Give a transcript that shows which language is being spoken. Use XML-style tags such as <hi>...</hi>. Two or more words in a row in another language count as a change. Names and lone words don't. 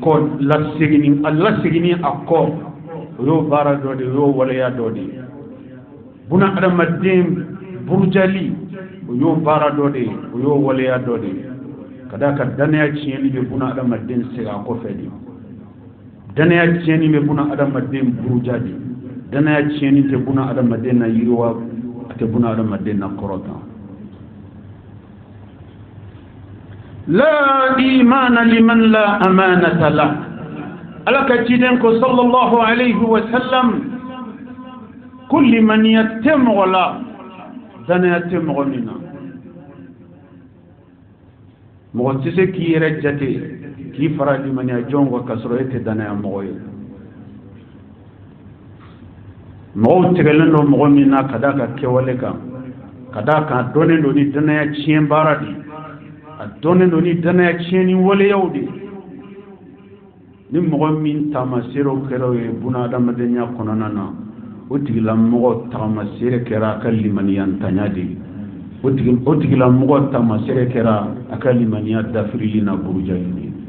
<bm>a kɔ o y'o baara dɔ de o y'o waleya dɔ de buna adamaden burujali o y'o baara dɔ de o y'o waleya dɔ de kada ka danaya tiɲɛni bɛ buna adamaden segin a kɔfɛ de danaya tiɲɛni bɛ buna adamaden buruja de danaya tiɲɛni tɛ buna adamaden na yiriwa a tɛ buna adamaden na kɔrɔta</bm> <ar>لا إيمان لمن لا أمانة له</ar> <bm>ala ka ciden ko</bm> <ar>صلى الله عليه وسلم</ar> <bm>kulli man yattamu la danaya tɛ mɔgɔ min na mɔgɔ tɛ se k'i yɛrɛ jate k'i fara limaniya jɔn kan k'a sɔrɔ e tɛ danaya mɔgɔ ye mɔgɔw tigɛlen don mɔgɔ min na ka d'a ka kɛwale kan ka d'a kan a dɔnnen don ni danaya tiɲɛ baara de a dɔnnen don ni danaya tiɲɛni waleyaw de ni mɔgɔ min taamaserew kɛra o ye buna adamadenya kɔnɔna na o tigilamɔgɔ tagamasere kɛra a ka limaniya ntanya de ye o tigilamɔgɔ tamasere kɛra a ka limaniya dafirili na burujali de</bm>